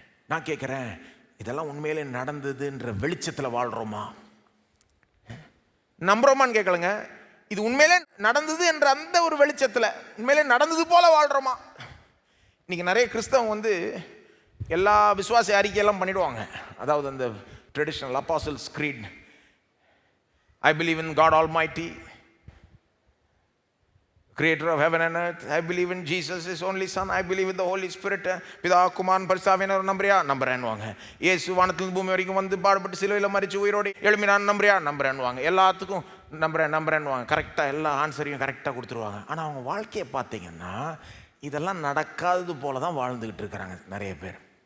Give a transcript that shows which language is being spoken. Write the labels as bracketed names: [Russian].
[Tamil] நான் கேட்குறேன், இதெல்லாம் உண்மையிலே நடந்ததுன்ற வெளிச்சத்தில் வாழ்கிறோமா? நம்புறோமான்னு கேட்கலங்க. இது உண்மையிலே நடந்தது என்ற அந்த ஒரு வெளிச்சத்தில் உண்மையிலே நடந்தது போல வாழ்கிறோமா? இன்னைக்கு நிறைய கிறிஸ்தவங்க எல்லா விசுவாச அறிக்கையெல்லாம் பண்ணிடுவாங்க. அதாவது அந்த [English] traditional apostles creed, I believe in God almighty, creator of heaven and earth, I believe in Jesus, his only son, I believe in the Holy Spirit, [Tamil] பிதா குமாரன் பரிசுத்தாவியானவர் நம்புறியா? நம்புறேன்னுவாங்க. இயேசு வானத்திலிருந்து பூமி வரைக்கும் பாடுபட்டு சிலுவையில் மரிச்சு உயிரோடு எழுப்பினான் நம்புறியா? நம்புறேன்னுவாங்க. எல்லாத்துக்கும் நம்புறேன்னுவாங்க. கரெக்டாக எல்லா ஆன்சரையும் கரெக்டாக கொடுத்துருவாங்க. ஆனால் அவங்க வாழ்க்கையை பார்த்தீங்கன்னா இதெல்லாம் நடக்காதது போல தான் வாழ்ந்துக்கிட்டு இருக்கிறாங்க நிறைய பேர்.